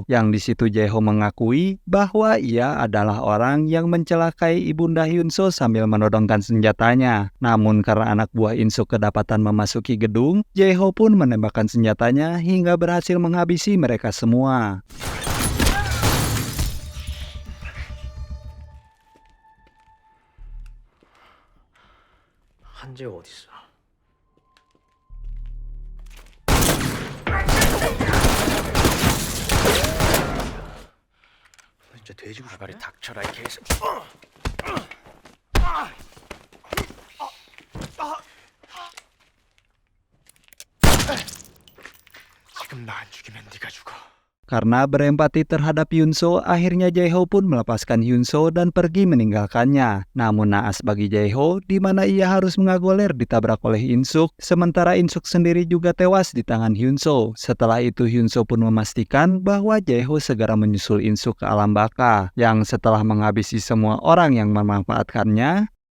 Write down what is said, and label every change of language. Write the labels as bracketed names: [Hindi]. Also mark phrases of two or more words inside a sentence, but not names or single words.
[Indonesian] Yang di situ Jae-ho mengakui bahwa ia adalah orang yang mencelakai ibunda Hyunso sambil menodongkan senjatanya. Namun karena anak buah In-suk kedapatan memasuki gedung, Jae-ho pun menembakkan senjatanya hingga berhasil menghabisi mereka semua. [Korean] 한재호 어딨어? 진짜 돼지고 싶네? 닥쳐라 이 개새. 지금 나 안 죽이면 네가 죽어. [Indonesian] Karena berempati terhadap Yunso, akhirnya Jae-ho pun melepaskan Yunso dan pergi meninggalkannya. Namun naas bagi Jae-ho, di mana ia harus mengagoler ditabrak oleh In-suk, sementara In-suk sendiri juga tewas di tangan Hyunso. Setelah itu Hyunso pun memastikan bahwa Jae-ho segera menyusul In-suk ke alam baka, yang setelah menghabisi semua orang yang memanfaatkannya,